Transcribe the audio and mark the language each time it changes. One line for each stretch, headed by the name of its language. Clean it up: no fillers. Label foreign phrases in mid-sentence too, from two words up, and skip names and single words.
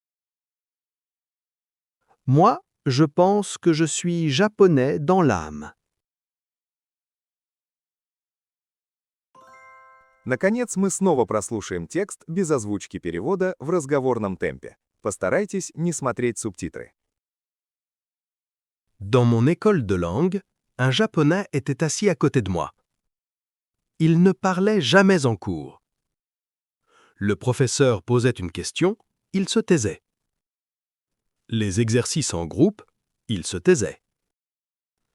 French: Moi, je pense que je suis japonais dans l'âme.
Russian: Наконец, мы снова прослушаем текст без озвучки перевода в разговорном темпе. Постарайтесь не смотреть субтитры.
French: Dans mon école de langue, un japonais était assis à côté de moi. Il ne parlait jamais en cours. Le professeur posait une question, il se taisait. Les exercices en groupe, il se taisait.